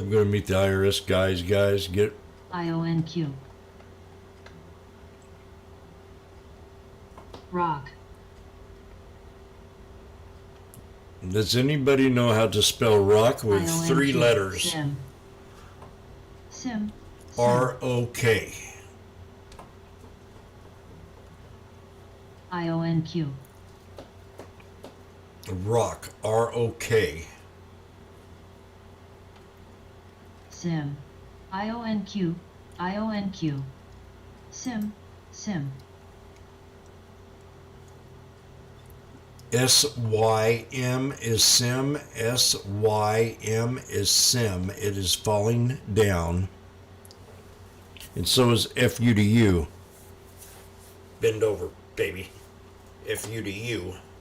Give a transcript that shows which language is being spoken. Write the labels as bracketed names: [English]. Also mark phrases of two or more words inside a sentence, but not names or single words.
[English] I'm going to meet the IRS guys. Get IONQ. Rock. Does anybody know how to spell rock with IONQ. 3 letters? Sim. Sim. R-O-K. IONQ. Rock. R-O-K. Sim. IONQ. IONQ. Sim. Sim. S-Y-M is sim. S-Y-M is sim. It is falling down. And so is F-U-D-U. Bend over, baby. F-U-D-U.